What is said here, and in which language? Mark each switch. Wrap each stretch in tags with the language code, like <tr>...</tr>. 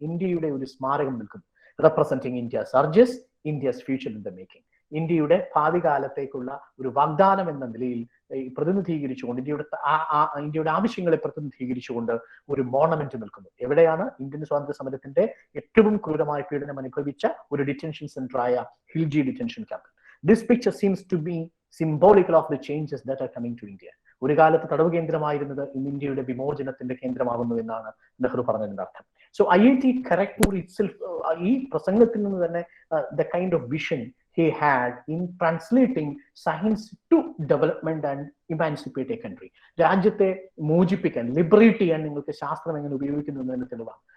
<ml>ഇന്ത്യയുടെ ഒരു സ്മാരകം നിൽക്കുന്നു,</ml> <en>representing India's urges, India's future in the making.</en> <ml>ഇന്ത്യയുടെ ഭാവി കാലത്തേക്കുള്ള ഒരു വാഗ്ദാനം എന്ന നിലയിൽ പ്രതിനിധീകരിച്ചുകൊണ്ട്, ഇന്ത്യയുടെ ആവശ്യങ്ങളെ പ്രതിനിധീകരിച്ചുകൊണ്ട് ഒരു മോണമെന്റ് നിൽക്കുന്നു. എവിടെയാണ്? ഇന്ത്യൻ സ്വാതന്ത്ര്യ സമരത്തിന്റെ ഏറ്റവും ക്രൂരമായ പീഡനം അനുഭവിച്ച ഒരു detention സെന്ററായ Khilji detention camp.</ml> <en>This picture seems to be symbolical of the changes that are coming to India.</en> <ml>ഒരു കാലത്ത് തടവ് കേന്ദ്രമായിരുന്നത് ഇന്ന് ഇന്ത്യയുടെ വിമോചനത്തിന്റെ കേന്ദ്രമാകുന്നു എന്നാണ് നെഹ്റു പറഞ്ഞതിന്റെ അർത്ഥം.</ml> <en>so IIT Kharagpur itself,</en> <ml>ഈ പ്രസംഗത്തിൽ നിന്ന് തന്നെ</ml> <en>the kind of vision he had in translating science to development and emancipate a country.</en> <ml>രാജ്യത്തെ മോചിപ്പിക്കാൻ, ലിബറേറ്റ് ചെയ്യാൻ നിങ്ങൾക്ക് ശാസ്ത്രം എങ്ങനെ ഉപയോഗിക്കുന്നു എന്നതിന് തെളിവാണ്.</ml>